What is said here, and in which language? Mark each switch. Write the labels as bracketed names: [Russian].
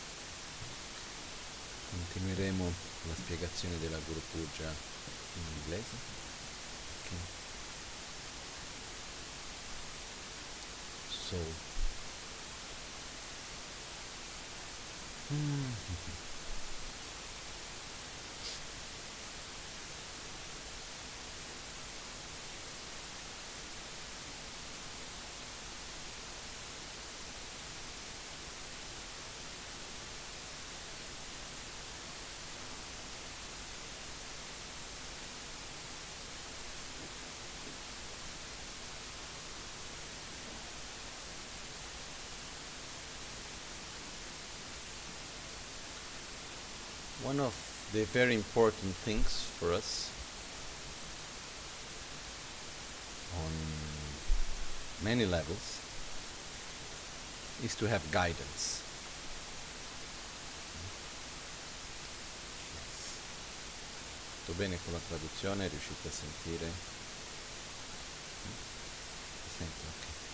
[Italian] Continueremo la spiegazione della Guru Puja in inglese. [English] Okay. So, one of the very important things for us on many levels is to have guidance. [Italian] Tutto bene con la traduzione? Riuscite a sentire? Senti, ok.